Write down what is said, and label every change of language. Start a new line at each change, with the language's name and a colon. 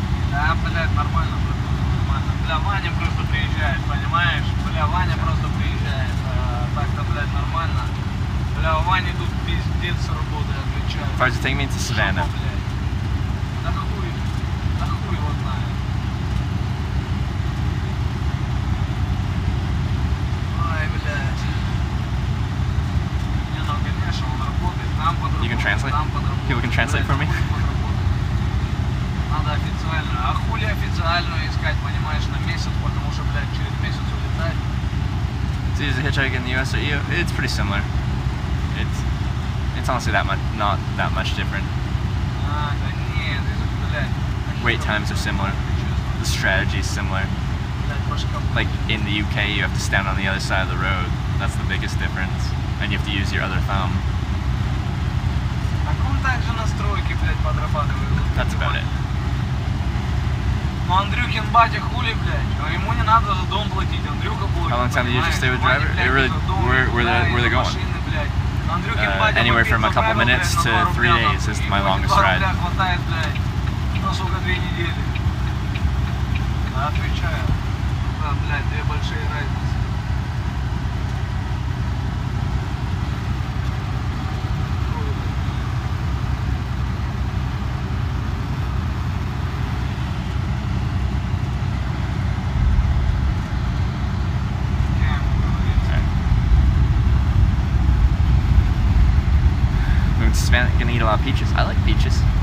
Russian: Да, блядь, нормально, нормально. Бля, Ваня просто приезжает, понимаешь? Бля, Ваня просто приезжает. Так-то, блядь, нормально. Бля, у Вани тут пиздец с работы отвечает.
English: As far as taking me to Savannah.
Russian: Да хуй его знает. Ай, блядь. Там подработать.
English: You can translate?
Russian: Там подработать.
English: People can translate for me?
Russian: Надо официально. А хули официальную искать, понимаешь, на месяц, потому что, блядь, через месяц улетать.
English: To use a hitchhike in the US or EU, it's pretty similar. It's honestly not that much different.
Russian: А, да нет, блядь.
English: Wait times are similar. The strategy is similar.
Russian: Блядь, башка.
English: Like in the UK, you have to stand on the other side of the road. That's the biggest difference. And you have to use your other thumb.
Russian: А ком также настройки, блядь, подрабатывают?
English: That's about it.
Russian: Ну, Андрюхин батя хули, блядь. Ему не надо за дом платить. Андрюха платит.
English: How long time do you usually stay with driver? It really, where they going? Anywhere from a couple minutes to 3 days is my longest ride.
Russian: Хватает, блядь, на, сука, 2 недели. Отвечаю. Да, блядь, 2 большие разницы.
English: Moving to Savannah, gonna eat a lot of peaches. I like peaches.